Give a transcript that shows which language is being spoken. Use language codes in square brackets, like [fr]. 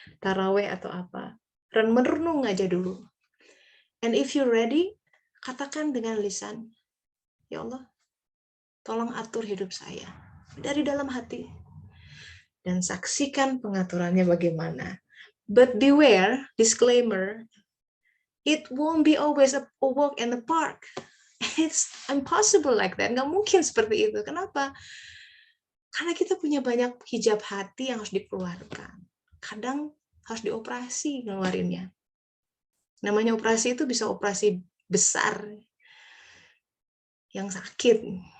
[id] taraweh atau apa. Merenung aja dulu. [en] And if you're ready, [id] katakan dengan lisan, ya Allah, tolong atur hidup saya dari dalam hati. Dan saksikan pengaturannya bagaimana. [en] But beware, disclaimer, it won't be always a walk in the park. It's impossible like that. [id] Nggak mungkin seperti itu. Kenapa? Karena kita punya banyak hijab hati yang harus dikeluarkan. Kadang harus dioperasi ngeluarinnya. Namanya operasi itu bisa operasi besar yang sakit.